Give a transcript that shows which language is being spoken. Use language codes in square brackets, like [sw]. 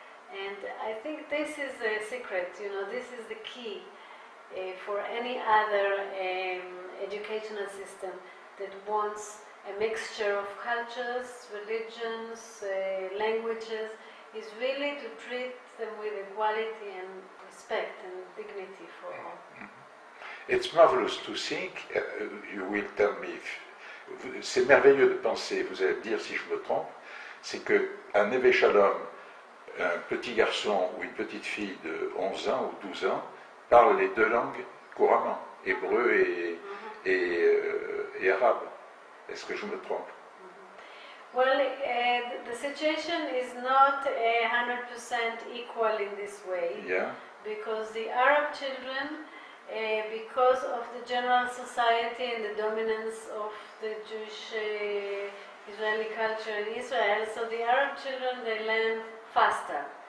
[en] And I think this is the secret, this is the key for any other educational system that wants a mixture of cultures, religions, languages, is really to treat them with equality and respect and dignity for all. It's marvelous to think, you will tell me, [fr] c'est merveilleux de penser, vous allez me dire si je me trompe, c'est qu'un Neve Shalom, un petit garçon ou une petite fille de 11 ans ou 12 ans, parle les deux langues couramment, hébreu et arabe. Est-ce que je me trompe? [en] Well, the situation is not 100% equal in this way, Yeah. because the Arab children, because of the general society and the dominance of the Jewish Israeli culture in Israel, so the Arab children, they learn faster.